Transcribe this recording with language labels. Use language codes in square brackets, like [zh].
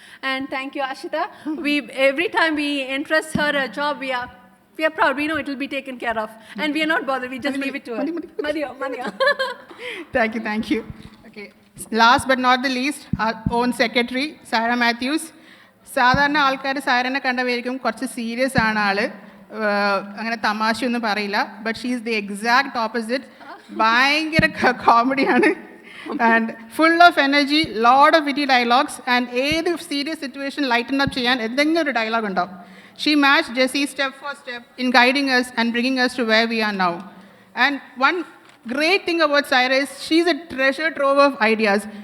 [en] And thank you, Ashita. Every time we entrust her a job, we are proud. We know it will be taken care of. And we are not bothered. We just leave it to her. Mania. Thank you. Okay. Last but not the least, our own secretary, Sarah Matthews. [ml] സാധാരണ ആൾക്കാർ സാരനെ കണ്ടവരിക്കും കുറച്ച് serious ആണ് ആള്, അങ്ങനെ തമാശയൊന്നും പറയില്ല. [en] But she is the exact opposite. [ml] ഭയങ്കര കോമഡിയാണ് [en] and full of energy, lot of witty dialogues, and [ml] ഏത് [en] serious situation lighten up [ml] ചെയ്യാൻ എന്തെങ്കിലും ഒരു [en] dialogue [ml] ഉണ്ടാവും. [en] She matched Jessie step for step in guiding us and bringing us to where we are now. And one great thing about Saira is she's a treasure trove of ideas.